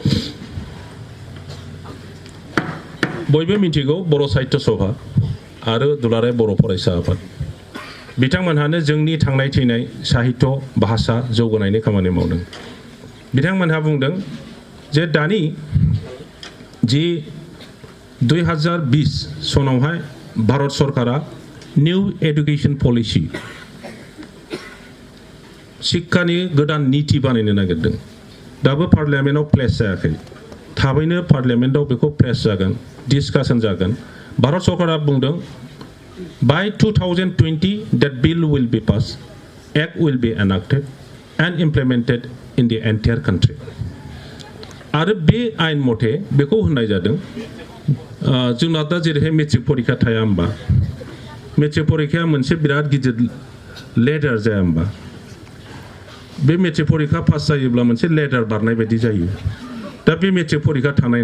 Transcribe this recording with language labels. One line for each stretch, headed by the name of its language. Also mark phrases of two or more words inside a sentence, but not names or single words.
Bodo: बयबो मिथिगौ बर' साहित्य सभा आरो दुलाराय बर' फरायसा आफाद बिथांमोनहानो जोंनि थांनाय थैनाय साहित्य भाषा जौगानायनि खामानि मावदों बिथांमोनहा बुंदों जे दानि जि 2020 सनावहाय भारत सरकारा
English: New Education Policy
Bodo: शिक्षानि गोदान नीति बानायनो नागिरदों दाबो पार्लियामेन्टआव प्लेस जायाखै थाबैनो पार्लियामेन्टआव बेखौ प्लेस जागोन डिसकाशन जागोन भारत सरकारा बुंदों
English: by 2020 that bill will be passed act will be enacted and implemented in the entire country
Bodo: आरो बे आइन मथे बेखौ होननाय जादों जोंना दा जेरैहाय मेट्रिक परीक्षा थाया होमबा मेट्रिक परीक्षाया मोनसे बिराद गिदिर लेडार जाया होमबा बे मेट्रिक परीक्षा पास जायोब्ला मोनसे लेडार बारनाय बायदि जायो दा बे मेट्रिक परीक्षा थानायनि